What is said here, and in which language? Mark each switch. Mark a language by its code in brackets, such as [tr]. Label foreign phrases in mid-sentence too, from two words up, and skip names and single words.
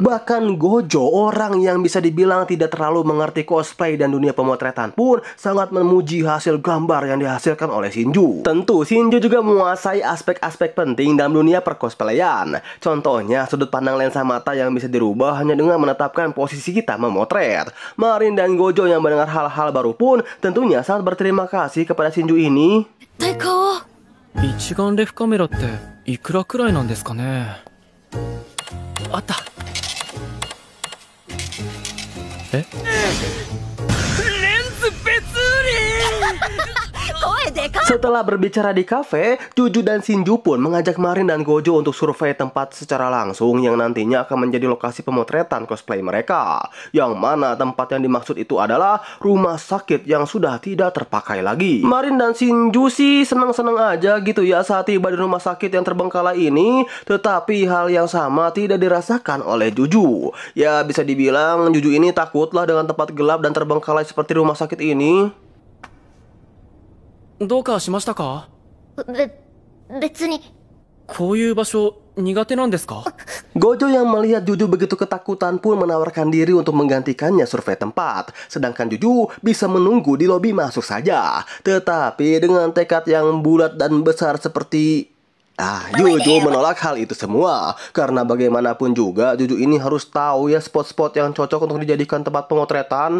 [id] Bahkan Gojo, orang yang bisa dibilang tidak terlalu mengerti cosplay dan dunia pemotretan pun sangat memuji hasil gambar yang dihasilkan oleh Shinju. Tentu Shinju juga menguasai aspek-aspek penting dalam dunia percosplayan. Contohnya sudut pandang lensa mata yang bisa dirubah hanya dengan menetapkan posisi kita memotret. Marin dan Gojo yang mendengar hal-hal baru pun tentunya sangat berterima kasih kepada Shinju ini. [ja] 一眼レフカメラっていくらくらいなんですかね。あった。え？レンズ別売り。 [id] Setelah berbicara di kafe, Juju dan Shinju pun mengajak Marin dan Gojo untuk survei tempat secara langsung yang nantinya akan menjadi lokasi pemotretan cosplay mereka. Yang mana tempat yang dimaksud itu adalah rumah sakit yang sudah tidak terpakai lagi. Marin dan Shinju sih senang-senang aja gitu ya saat tiba di rumah sakit yang terbengkalai ini. Tetapi hal yang sama tidak dirasakan oleh Juju. Ya bisa dibilang Juju ini takutlah dengan tempat gelap dan terbengkalai seperti rumah sakit ini. [ja] どうかしましたか？別に。こういう場所苦手なんですか？ [id] Gojo yang melihat Juju begitu ketakutan pun menawarkan diri untuk menggantikannya survei tempat. Sedangkan Juju bisa menunggu di lobi masuk saja. Tetapi dengan tekad yang bulat dan besar seperti... Juju menolak hal itu semua. Karena bagaimanapun juga Juju ini harus tahu ya spot-spot yang cocok untuk dijadikan tempat pemotretan.